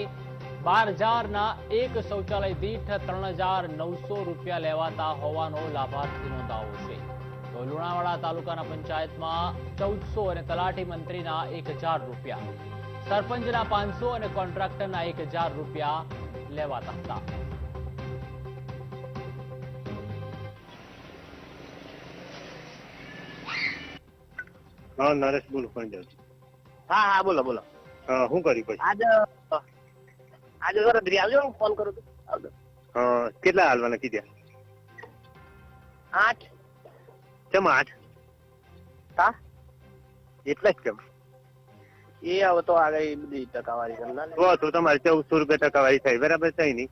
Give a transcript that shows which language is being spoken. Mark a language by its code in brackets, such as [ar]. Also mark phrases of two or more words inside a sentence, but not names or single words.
[gu] 12,000ના એક શૌચાલય દીઠ 3,900 રૂપિયા લેવાતા હોવાનો લાભાર્થીનો દાવો છે। તો લુણાવાડા તાલુકાના પંચાયતમાં 1,400 અને તલાટી મંત્રીના 1,000 રૂપિયા, સરપંચના 500 અને કોન્ટ્રાક્ટરના 1,000 રૂપિયા લેવાતા હતા। [hi] हाँ नरेश बोलो कौन जाओ। हाँ हाँ बोलो बोलो। [gu] હા હું કરી પછી આજ આજ જરા ધરી આવજો, હું ફોન કરું તો આવજો। હા કેટલા હાલવાના કીધા? 8 કેમ 8? કા એટલા જ કેમ? એ હવે તો આગળ બધી ટકાવારી કરના તો તો તમારે 1,400 રૂપિયા ટકાવારી થઈ, બરાબર થઈ નહીં?